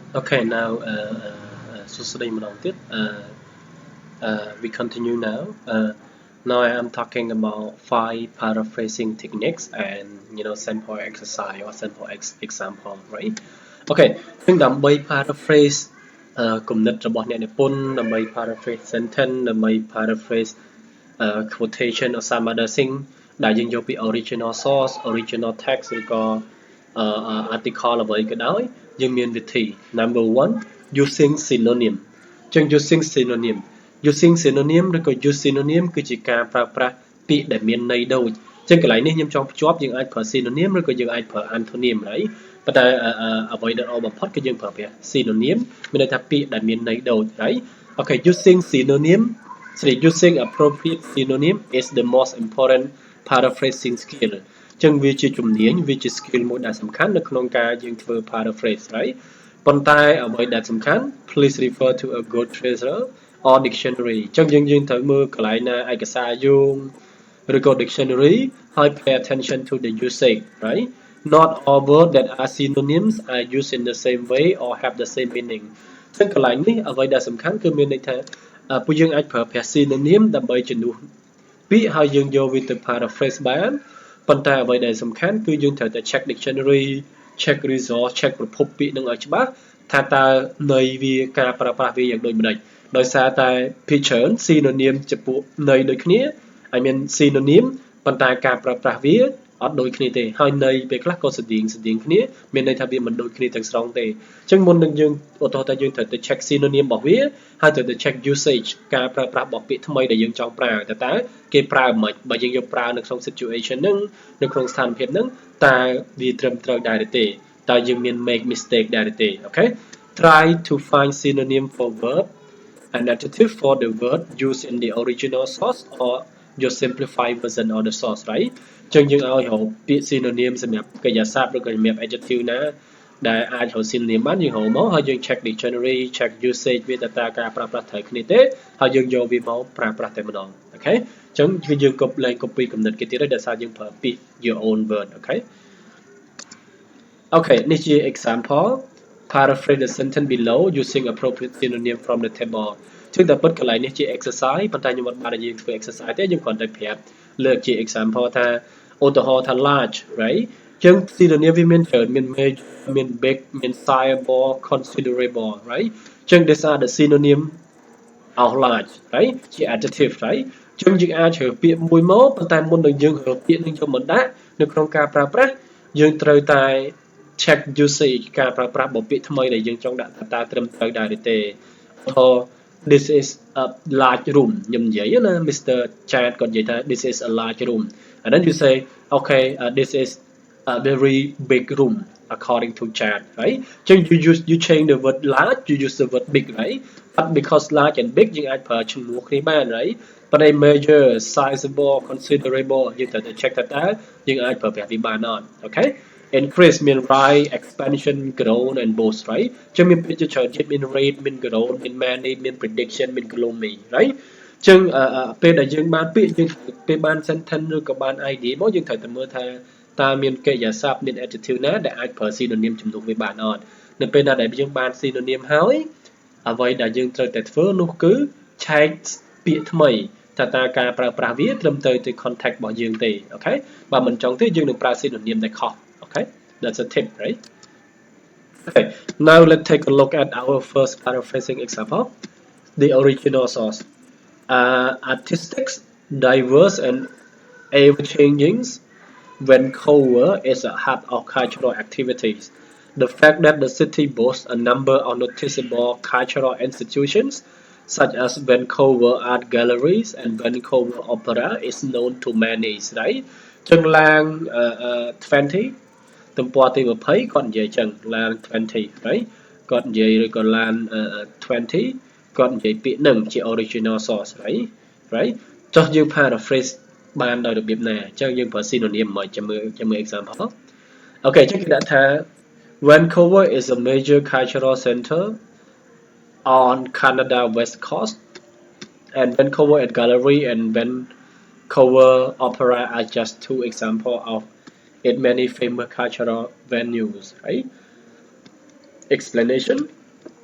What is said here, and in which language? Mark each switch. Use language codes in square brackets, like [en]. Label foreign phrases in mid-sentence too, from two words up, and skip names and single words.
[en] Okay, now we continue now. Now I am talking about 5 paraphrasing techniques and sample exercise or sample example, right? [km] Okay, ซึ่งដើម្បី paraphrase គំនិតរបស់អ្នកនិពន្ធដើម្បី [en] paraphrase sentence [km] ដើម្បី [en] paraphrase quotation or some other thing [km] ដែលយើងយកពី [en] original source original text [km] ឬក៏ article អ្វីក៏ដោយយើងមានវិធី [en] number one using synonym [km] ចឹង [en] using synonym [km] ឬក៏ [en] use synonym [km] គឺជាការប្រើប្រាស់ពាក្យដែលមានន័យដូចចឹងកន្លែងនេះខ្ញុំចង់ភ្ជាប់យើងអាចប្រើ synonym ឬក៏យើងអាចប្រើ antonym ហើយប៉ុន្តែអ្វីដែលល្អបំផុតគឺយើងប្រើពាក្យ synonym មានន័យថាពាក្យដែលមានន័យដូចហើយ [en] okay using synonym using appropriate synonym is the most important paraphrasing skill [km] ចឹងវាជាជំនាញវាជា skill មួយដែលសំខាន់នៅក្នុងការយើងធ្វើ paraphrase ហើយប៉ុន្តែអ្វីដែលសំខាន់ [en] please refer to a good treasure or dictionary [km] ចឹ ងយើងត្រូវមើលកន្លែងណាឯកសារយោងឬក៏ dictionary ហើយ [en] pay attention to the usage right not all words that are synonyms are used in the same way or have the same meaning [km] ចឹងកន្លែងនេះអ្វីដែលសំខាន់គឺមានន័យថាពួកយើងអាចប្រើប្រាស់ synonym ដើម្បីជំនួសពាក្យហើយយើងយកវាទៅ paraphrase បានប៉ុន្តែអ្វីដែល សំខាន់គឺយើងត្រូវតែ [en] check dictionary check resource check [km] ប្រភពពាក្យនឹងឲ្យច្បាស់ថាតើន័យវាការប្រើប្រាស់វាយ៉ាងដូចម្ដេចដោយសារតែ [en] picture synonym [km] ចំពោះន័យដូចគ្នា [en] I mean synonym [km] ប៉ុន្តែការប្រើប្រាស់វាអត់ដូចគ្នាទេហើយ ន័យពេលខ្លះក៏ស្តៀងគ្នាមានន័យថាវាមិនដូចគ្នាទាំងស្រុងទេអញ្ចឹងមុននឹងយើងឧទាហរណ៍ថាយើងត្រូវទៅ [en] check synonym [km] របស់វាហើយត្រូវទៅ [en] check usage [km] ការប្រើប្រាស់របស់ពាក្យថ្មីដែលយើងចង់ប្រើ តើគេប្រើមិនបើយើងយកប្រើនៅក្នុង situation ហ្នឹងនៅក្នុងស្ថានភាពហ្នឹងតើវាត្រឹមត្រូវដែរទេតើយើងមាន [en] make mistake [km] ដែរទេ អូខេ [en] try to find synonym for verb an adjective for the word used in the original source or your simplified version of the source right [km] ចឹងយើងឲ្យរកពាក្យ synonym សម្រាប់កិរិយាសព្ទឬក៏សម្រាប់ adjective ណាដែលអាចរក synonym បានយើងរកមកហើយយើង [en] check dictionary check usage [km] វាតើការប្រើប្រាស់ត្រូវគ្នាទេហើយយើងយកវាមកប្រើប្រាស់តែម្ដងអូខេចឹងគឺយើង copy គំនិតគេទៀតហើយដោយសារយើងប្រើពាក្យ [en] your own word [km] អូខេ Okay នេះជា [en] example paraphrase the sentence below using appropriate synonym from the table [km] ចឹងតែពិតកន្លែងនេះជា exercise ប៉ុន្តែខ្ញុំអត់បានឲ្យយើងធ្វើ exercise ទេយើងគ្រាន់តែប្រាប់ លើកជា example ថាឧទាហរណ៍ថា [en] large right [km] ចឹង synonym វាមានច្រើនមាន major មាន big មាន [en] sizable considerable right [km] ចឹង [en] these are the synonym of large right [km] ជា [en] adjective right [km] ចឹងយើងអាចជ្រើសពាក្យមួយមកប៉ុន្តែមុននឹងយើងរើសពាក្យនឹងយកមកដាក់នៅក្នុងការប្រើប្រាស់យើងត្រូវតែ [en] check usage [km] ការប្រើប្រាស់របស់ពាក្យថ្មីដែលយើងចង់ដាក់ថាតើត្រឹមត្រូវដែរឬទេឧទាហរណ៍ [en] this is a large room [km] ខ្ញុំនិយាយណា Mr. [en] Chad [km] គាត់និយាយថា [en] this is a large room and then you say okay this is a very big room according to Chad right ចឹង you change the word large you use the word big right but because large and big [km] យើងអាចប្រើឈ្មោះគ្នាបាន [en] right ប៉ុន្តែ major sizable considerable [km] យើងត្រូវតែ [en] check ថា [km] តើយើងអាចប្រើប្រាស់វាបានអត់អូខេ increase មាន [en] rise expansion grown and boost right [km] ចឹងមានពាក្យជាច្រើនទៀតមាន rate មាន grown មាន manage មាន prediction មាន [en] gloomy right [km] ចឹងពេលដែលយើងបានពាក្យយើង ពេលបាន sentence ឬក៏បាន idea មកយើងត្រូវតែមើលថាតើមានកិរិយាសព្ទមាន adjective ណាដែលអាចប្រើ synonym ជំនួសវាបានអត់នៅពេលណាដែលយើង បាន synonym ហើយអ្វីដែលយើងត្រូវតែធ្វើនោះគឺឆែកពាក្យថ្មីថាតើការប្រើប្រាស់វាត្រឹមត្រូវទៅ context របស់យើងទេអូខេបើមិនចង់ទេយើងនឹងប្រើ synonym ដែលខុស [en] okay that's a tip right okay now let's take a look at our first paraphrasing example the original source artistic diverse and ever changing Vancouver is a hub of cultural activities the fact that the city boasts a number of noticeable cultural institutions such as Vancouver Art Galleries and Vancouver Opera is known to many right [km] ចឹងឡើង 20 ទំព័រទី20គាត់និយាយចឹងឡើង 20 right គាត់និយាយឬក៏ឡើង 20 គាត់និយាយពាក្យនឹងជា [en] original source right [km] ចុះយើង [en] paraphrase [km] បានដោយរបៀបណាអញ្ចឹងយើងប្រើ [en] synonym [km] មកចាំមើល [en] example [km] អូខេអញ្ចឹងគេដាក់ថា [en] Vancouver is a major cultural center on Canada West Coast and Vancouver Art Gallery and Vancouver Opera are just two examples of its many famous cultural venues right explanation